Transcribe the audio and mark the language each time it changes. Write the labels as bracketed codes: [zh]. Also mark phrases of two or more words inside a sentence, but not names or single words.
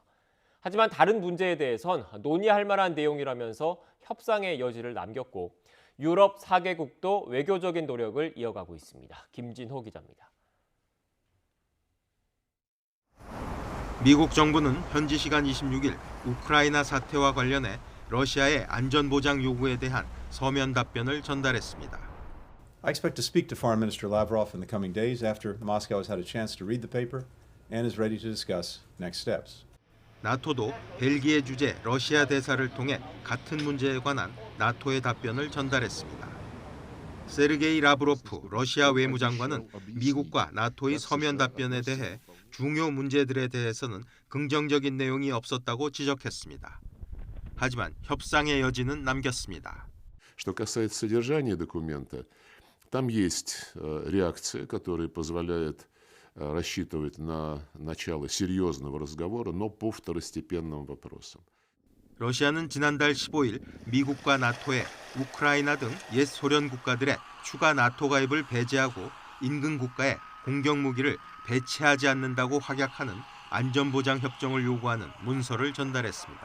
[ko] 하지만 다른 문제에 대해선 논의할 만한 내용이라면서 협상의 여지를 남겼고 유럽 4개국도 외교적인 노력을 이어가고 있습니다. 김진호 기자입니다. 미국 정부는 현지 시간 26일 우크라이나 사태와 관련해 러시아의 안전보장 요구에 대한 서면 답변을 전달했습니다. [en] I expect to speak to Foreign Minister Lavrov in the coming days after Moscow has had a chance to read the paper and is ready to discuss next steps. [ko] 나토도 벨기에 주재 러시아 대사를 통해 같은 문제에 관한 나토의 답변을 전달했습니다. 세르게이 라브로프 러시아 외무장관은 미국과 나토의 서면 답변에 대해 중요 문제들에 대해서는 긍정적인 내용이 없었다고 지적했습니다. 하지만 협상의 여지는 남겼습니다. [ru] Что касается содержания документа, там есть реакция, которая позволяет рассчитывать на начало серьезного разговора, но по второстепенным вопросам. [ko] 러시아는 지난달 15일 미국과 나토에 우크라이나 등 옛 소련 국가들의 추가 나토 가입을 배제하고 인근 국가에 공격 무기를 배치하지 않는다고 확약하는 안전보장 협정을 요구하는 문서를 전달했습니다.